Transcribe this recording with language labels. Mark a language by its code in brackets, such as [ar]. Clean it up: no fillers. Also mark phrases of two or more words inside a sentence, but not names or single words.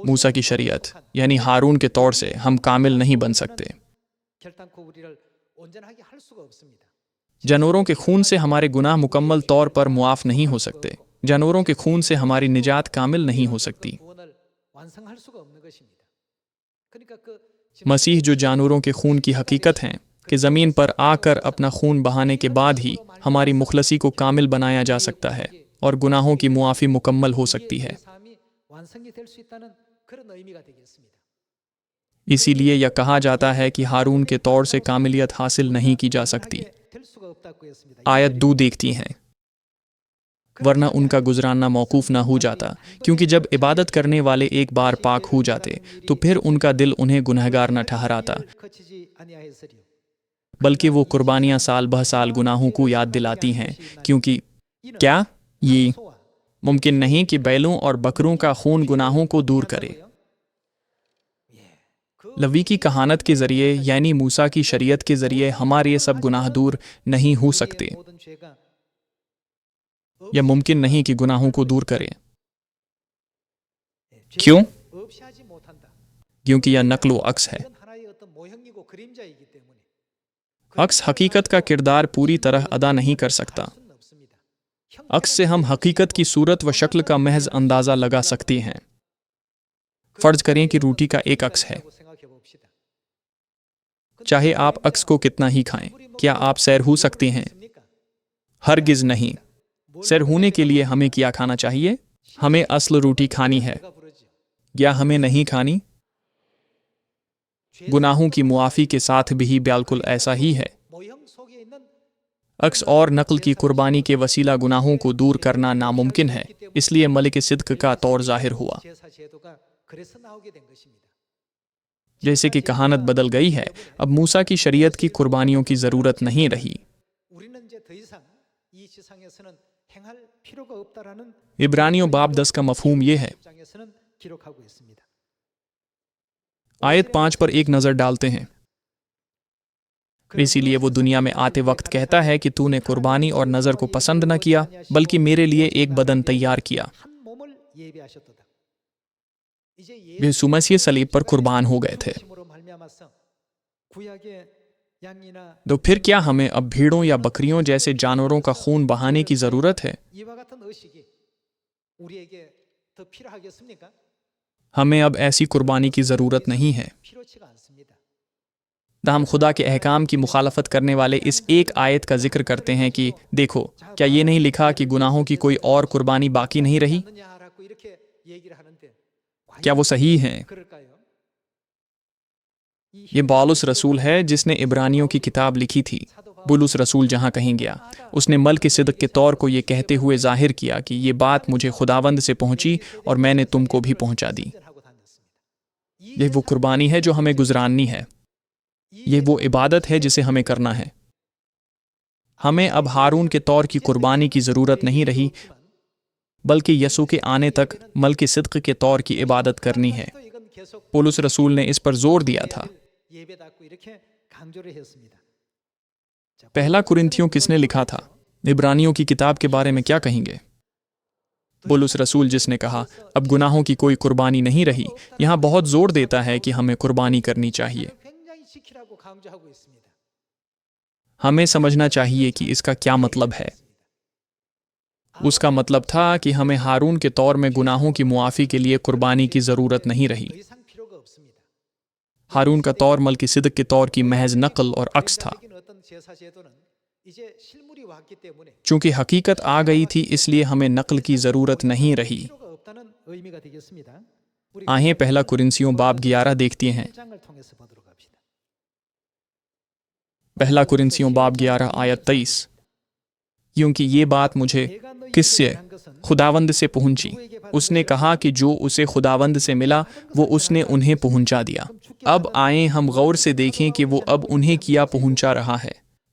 [ur] موسیٰ کی شریعت یعنی ہارون کے طور سے ہم کامل نہیں بن سکتے. [ko] 결단코 우리를 온전하게 할 수가 없습니다. [ur] جانوروں کے خون سے ہمارے گناہ مکمل طور پر معاف نہیں ہو سکتے. جانوروں کے خون سے ہماری نجات کامل نہیں ہو سکتی. [ko] 구원을 완성할 수가 없는 것입니다. 그러니까 그 [ur] مسیح جو جانوروں کے خون کی حقیقت ہیں کہ زمین پر آ کر اپنا خون بہانے کے بعد ہی ہماری مخلصی کو کامل بنایا جا سکتا ہے اور گناہوں کی معافی مکمل ہو سکتی ہے. [ko] 삶이 완성이 될 수 있다는 그런 의미가 되겠습니다. [ur] اسی لیے یہ کہا جاتا ہے کہ ہارون کے طور سے کاملیت حاصل نہیں کی جا سکتی. [ko] 될 수가 없다고 했습니다. [ur] آیت 2 دیکھتی ہیں، ورنہ ان کا گزراننا موقوف نہ ہو جاتا، کیونکہ جب عبادت کرنے والے ایک بار پاک ہو جاتے تو پھر ان کا دل انہیں گنہگار نہ ٹھہراتا, [ko] 거치지 아니하였으리요. [ur] بلکہ وہ قربانیاں سال بہ سال گناہوں کو یاد دلاتی ہیں. کیونکہ کیا یہ [ko] 소와 [ur] ممکن نہیں کہ بیلوں اور بکروں کا خون گناہوں کو دور کرے? لاوی کی کہانت کے ذریعے یعنی موسیٰ کی شریعت کے ذریعے ہمارے یہ سب گناہ دور نہیں ہو سکتے. [ko] 모든 죄가 [ur] یہ ممکن نہیں کہ گناہوں کو دور کرے. क्यों? [ko] 없이 하지 못한다. [ur] کیونکہ یہ نقل و عکس ہے. [ko] 이건 하나의 어떤 모형이고 그림자이기 때문에 [ur] عکس حقیقت کا کردار پوری طرح ادا نہیں کر سکتا. [ko] 할 수는 없습니다. [ur] عکس سے ہم حقیقت کی صورت و شکل کا محض اندازہ لگا سکتے ہیں. فرض کریں کہ روٹی کا ایک عکس ہے. [ko] 형태라고 생각해 봅시다. [ur] چاہے آپ عکس کو کتنا ہی کھائیں، کیا آپ سیر ہو سکتے ہیں? [ko] 있습니까? [ur] ہرگز نہیں. سیر ہونے کے لیے ہمیں کیا کھانا چاہیے? ہمیں اصل روٹی کھانی ہے, [ko] 배가 부르죠. [ur] یا ہمیں نہیں کھانی? گناہوں کی معافی کے ساتھ بھی بالکل ایسا ہی ہے. [ko] 모형 속에 있는 [ur] عکس اور نقل کی قربانی کے وسیلہ گناہوں کو دور کرنا ناممکن ہے، اس لیے ملک صدق کا طور ظاہر ہوا. [ko] 제사 제도가 그래서 나오게 된 것입니다. [ur] جیسے کہ کہانت بدل گئی ہے، اب موسیٰ کی شریعت کی قربانیوں کی ضرورت نہیں رہی. [ko] 우리는 이제 더 이상 이 지상에서는 행할 필요가 없다라는 [ur] عبرانیوں باب 10 کا مفہوم یہ ہے. [ko] 입장에서는 기록하고 있습니다. [ur] آیت 5 پر ایک نظر ڈالتے ہیں. اسی لیے وہ دنیا میں آتے وقت کہتا ہے کہ تو نے قربانی اور نذر کو پسند نہ کیا، بلکہ میرے لیے ایک بدن تیار کیا. [ko] 한 몸을 예비하셨도다. 이제 [ur] یسوع مسیح صلیب پر قربان ہو گئے تھے. [ko] 예수심으로 말미암아서 구약의 양이나 [ur] تو پھر کیا ہمیں اب بھیڑوں یا بکریوں جیسے جانوروں کا خون بہانے کی ضرورت ہے? [ko] 이와 같은 의식이 우리에게 더 필요하겠습니까? [ur] ہمیں اب ایسی قربانی کی ضرورت نہیں ہے. [ko] 필요치가 않습니다. [ur] تاہم خدا کے احکام کی مخالفت کرنے والے اس ایک آیت کا ذکر کرتے ہیں کہ دیکھو، کیا یہ نہیں لکھا کہ گناہوں کی کوئی اور قربانی باقی نہیں رہی? [ko] 않느냐라고 이렇게 얘기를 하는데 [ur] کیا وہ صحیح ہیں? [ko] 그럴까요? [ur] یہ پولس رسول ہے جس نے عبرانیوں کی کتاب لکھی تھی. بولس رسول جہاں کہیں گیا، اس نے مل کے صدق کے طور کو یہ کہتے ہوئے ظاہر کیا کہ یہ بات مجھے خداوند سے پہنچی اور میں نے تم کو بھی پہنچا دی. [ko] 하고 다녔습니다. [ur] یہ وہ قربانی ہے جو ہمیں گزرانی ہے۔ یہ وہ عبادت ہے جسے ہمیں کرنا ہے. ہمیں اب ہارون کے طور کی قربانی کی ضرورت نہیں رہی، بلکہ یسوع کے آنے تک مل کے صدق کے طور کی عبادت کرنی ہے. [ko] 또 이건 계속 [ur] پولس رسول نے اس پر زور دیا تھا. [ko] 예배닫고 이렇게 강조를 했습니다. [ur] پہلا کرنتھیوں کس نے لکھا تھا؟ عبرانیوں کی کتاب کے بارے میں کیا کہیں گے? پولس رسول جس نے کہا اب گناہوں کی کوئی قربانی نہیں رہی، یہاں بہت زور دیتا ہے کہ ہمیں قربانی کرنی چاہیے. [ko] 굉장히 지키라고 강조하고 있습니다. [ur] ہمیں سمجھنا چاہیے کہ اس کا کیا مطلب ہے. اس کا مطلب تھا کہ ہمیں ہارون کے طور میں گناہوں کی معافی کے لیے قربانی کی ضرورت نہیں رہی. [ko] 더 이상 필요가 없습니다. [ur] ہارون کا طور مل کی صدق کے طور کی محض نقل اور عکس تھا. [ko] 세계적인 어떤 제사 제도는 이제 실물이 왔기 때문에 [ur] چونکہ حقیقت آ گئی تھی، اس لیے ہمیں نقل کی ضرورت نہیں رہی. [ko] 필요가 없다는 의미가 되겠습니다. 우리 [ur] آہیں پہلا کرنتھیوں باب 11 دیکھتی ہیں. [ko] 1장을 통해서 보도록 합시다. [ur] پہلا کرنتھیوں باب 11 آیت 23. کیونکہ یہ بات مجھے کس سے? خداوند سے پہنچی. اس نے کہا کہ جو اسے خداوند سے ملا وہ اس نے انہیں پہنچا دیا. اب آئے ہم غور سے دیکھیں کہ وہ اب انہیں کیا پہنچا رہا ہے.